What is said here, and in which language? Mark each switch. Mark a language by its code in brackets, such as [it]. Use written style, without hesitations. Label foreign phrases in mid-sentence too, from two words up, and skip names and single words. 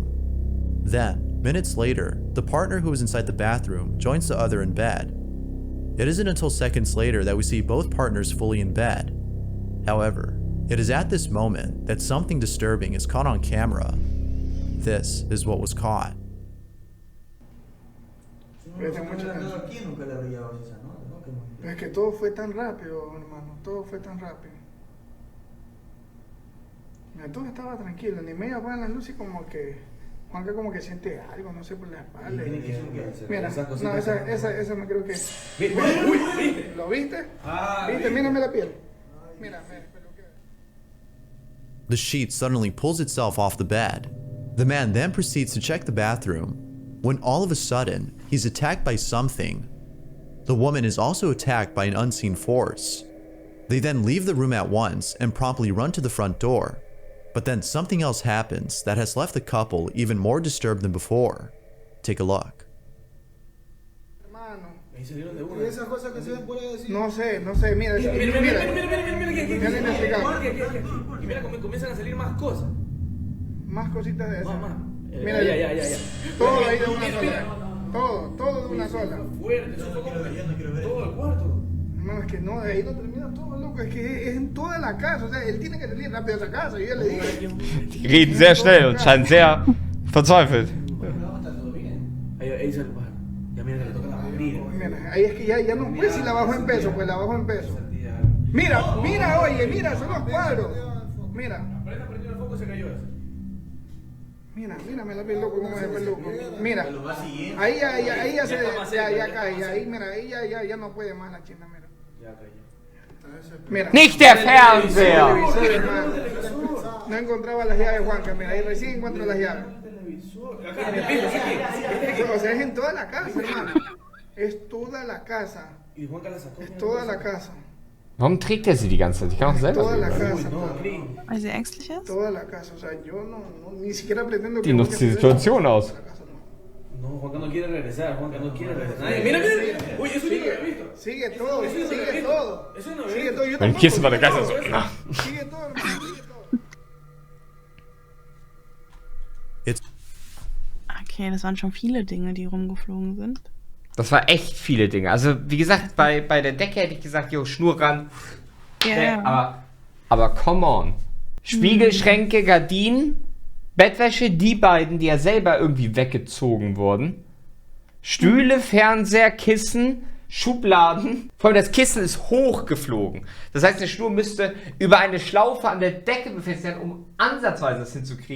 [en] Then, minutes later, the partner who is inside the bathroom joins the other in bed. It isn't until seconds later that we see both partners fully in bed. However, it is at this moment that something disturbing is caught on camera. This is what was caught. [es] Es que todo fue tan rápido, hermano, todo fue tan rápido. Mira, todo estaba tranquilo, ni media apagan las luces y como que Juanca como que siente algo, no sé, por la espalda. Mira, no, esa me creo que... Uy, ¿lo viste? ¿Viste? Mírame la piel. Mira, [en] The sheet suddenly pulls itself off the bed. The man then proceeds to check the bathroom, when all of a sudden, he's attacked by something. The woman is also attacked by an unseen force. They then leave the room at once and promptly run to the front door. But then something else happens that has left the couple even more disturbed than before. Take a look. [es] No sé, mira. Y mira cómo comienzan a salir más cosas. Más cositas de esas. Mira, ya. Todo ahí de una sola. Todo de una sola. Fuerte, eso fue como todo el cuarto. No, es que no, de ahí no termina todo, loco. Es que es en toda la casa. O sea, él tiene que salir rápido de esa casa. Yo ya le dije. [de] Die reden sehr schnell und scheinen sehr verzweifelt. [es] Ahí se lo baja. Ya mira que le toca la batería. Mira, ahí es que ya no puede si la bajo en peso, pues la bajo en peso. Mira, oye, son los cuadros. Mira. Apenas prendió el foco se cayó eso. Mira, me la vi loco como es loco. Mira, ahí ya se cae, ahí mira, ahí ya no puede más la china, mira. Ya cayó. Mira. [de] Nicht der Fernseher! [es] No encontraba las llaves, Juanca, mira, ahí recién encuentro las llaves. O sea, es en toda la casa, hermano. Es toda la casa. Es toda la casa. [de] Warum trägt er sie die ganze Zeit? Ich kann auch selber [es] Toda la [de] sehen. [es] casa. [de] Weil sie ängstlich ist? [es] Toda la casa, o sea, yo no ni siquiera pretendo [de] Die nutzt die Situation aus. [es] No, Juanca no quiere regresar, Mira. Uy, eso yo no lo he visto. Sigue todo. Eso no lo he visto. [de] Wenn Kisten bei der Kasse so. [es] Sigue todo, hermano, sigue todo. [de] Okay, das waren schon viele Dinge, die rumgeflogen sind. Das war echt viele Dinge. Also, wie gesagt, bei der Decke hätte ich gesagt, jo, Schnur ran. Ja. Aber [en] come on. [de] Spiegelschränke, Gardinen, Bettwäsche, die beiden, die ja selber irgendwie weggezogen wurden. Stühle, Fernseher, Kissen, Schubladen. Vor allem das Kissen ist hochgeflogen. Das heißt, eine Schnur müsste über eine Schlaufe an der Decke befestigt werden, um ansatzweise das hinzukriegen.